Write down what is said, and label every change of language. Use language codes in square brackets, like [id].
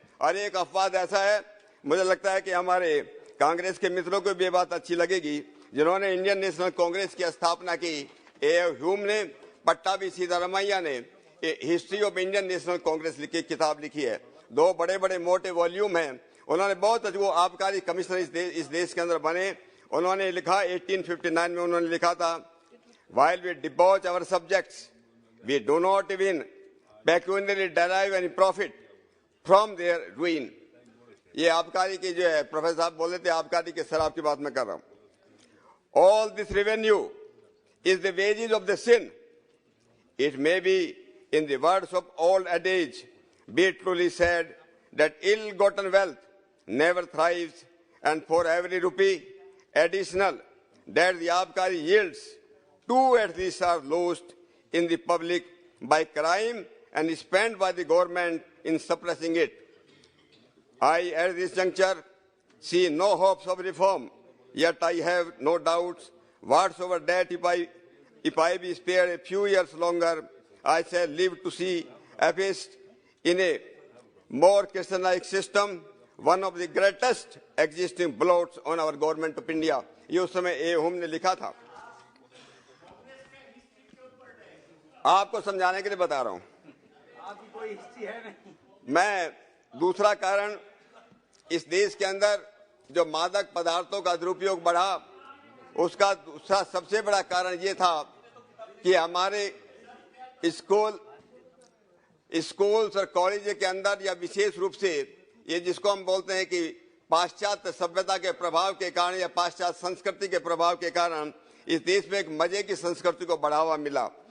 [hi] और एक अफवाद ऐसा है, मुझे लगता है कि हमारे कांग्रेस के मित्रों को भी ये बात अच्छी लगेगी, जिन्होंने इंडियन नेशनल कांग्रेस की स्थापना की। ह्यूम ने, पट्टाभी सीतारामैया ने history of Indian national Congress लिखी किताब लिखी है। 2 बड़े बड़े मोटे वॉल्यूम हैं। उन्होंने बहुत, वो आबकारी कमिश्नर इस देश के अंदर बने। उन्होंने लिखा 1859 में उन्होंने लिखा था, [en] while we debauch our subjects, we do not even peculiarly derive any profit from their ruin। [hi] ये आबकारी की जो है, प्रोफेसर साहब बोले थे आबकारी के शराब की बात मैं कर रहा हूं। [en] All this revenue is the wages of the sin. It may be, in the words of old adage, be truly said that ill-gotten wealth never thrives, and for every rupee additional that the abkari yields, 2 at least are lost in the public by crime and spent by the government in suppressing it. I, at this juncture, see no hopes of reform, yet I have no doubts whatsoever that if I be spared a few years longer, I shall live to see effaced in a more Christian-like system one of the greatest existing blots on our government of India। [hi] ये उस समय Hume ने लिखा था। आपको समझाने के लिए बता रहा हूं। आपकी कोई हिस्ट्री है नहीं। मैं दूसरा कारण, इस देश के अंदर जो मादक पदार्थों का दुरुपयोग बढ़ा, उसका दूसरा सबसे बड़ा कारण ये था कि हमारे स्कूल्स और कॉलेज के अंदर, या विशेष रूप से ये जिसको हम बोलते हैं कि पाश्चात्य सभ्यता के प्रभाव के कारण या पाश्चात्य संस्कृति के प्रभाव के कारण, इस देश में एक मजे की संस्कृति को बढ़ावा मिला।